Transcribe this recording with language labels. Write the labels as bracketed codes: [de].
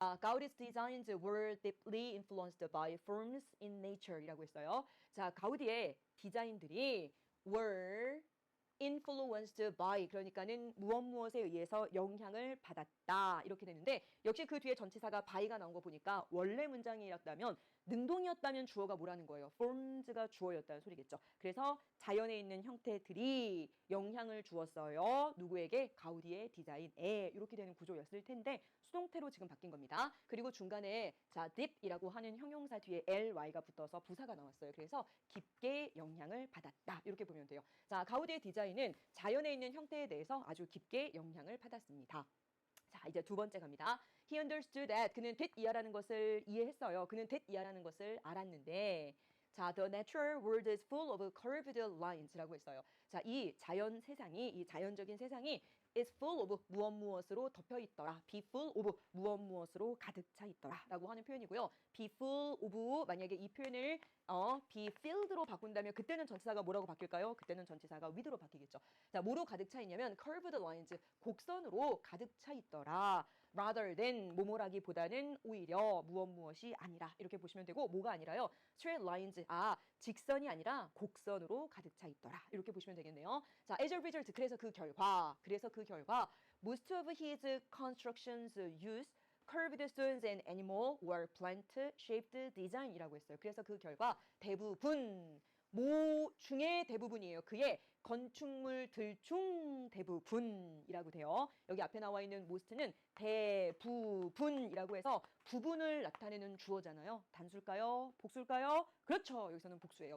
[en] Gaudi's designs were deeply influenced by forms in nature [ko] 이라고 했어요. 자, 가우디의 디자인들이 [en] were influenced by [ko] 그러니까는 무엇에 의해서 영향을 받았다 이렇게 되는데 역시 그 뒤에 전치사가 by가 나온 거 보니까 원래 문장이었다면 능동이었다면 주어가 뭐라는 거예요? forms가 주어였다는 소리겠죠. 그래서 자연에 있는 형태들이 영향을 주었어요. 누구에게? 가우디의 디자인에 이렇게 되는 구조였을 텐데 수동태로 지금 바뀐 겁니다. 그리고 중간에 자 deep이라고 하는 형용사 뒤에 ly가 붙어서 부사가 나왔어요. 그래서 깊게 영향을 받았다 이렇게 보면 돼요. 자 가우디의 디자인은 자연에 있는 형태에 대해서 아주 깊게 영향을 받았습니다. 자, 이제 두 번째 갑니다. [en] He understood that. [ko] 그는 did 이하라는 것을 이해했어요. 그는 did 이하라는 것을 알았는데 자, [en] the natural world is full of curved lines [ko] 라고 했어요. 자, 이 자연 세상이, 이 자연적인 세상이 [en] is full of [ko] 무엇으로 덮여 있더라. [en] be full of [ko] 무엇으로 가득 차 있더라. 라고 하는 표현이고요. [en] be full of [ko] 만약에 이 표현을 [en] be filled [ko] 로 바꾼다면 그때는 전치사가 뭐라고 바뀔까요? 그때는 전치사가 with로 바뀌겠죠. 자, 뭐로 가득 차 있냐면 [en] curved lines, [ko] 곡선으로 가득 차 있더라. [en] rather than [ko] 뭐뭐라기보다는 오히려 무엇이 아니라 이렇게 보시면 되고 뭐가 아니라요? [en] straight lines, [ko] 직선이 아니라 곡선으로 가득 차 있더라. 이렇게 보시면 되겠네요. [en] 자, as a result, [ko] 그래서 그 결과 [en] most of his constructions use curved stones and animal or plant-shaped design [ko] 이라고 했어요. 그래서 그 결과 대부분 중의 대부분이에요. 그의 건축물들 중 대부분이라고 돼요. 여기 앞에 나와 있는 most는 대부분이라고 해서 부분을 나타내는 주어잖아요. 단수일까요? 복수일까요? 그렇죠. 여기서는 복수예요.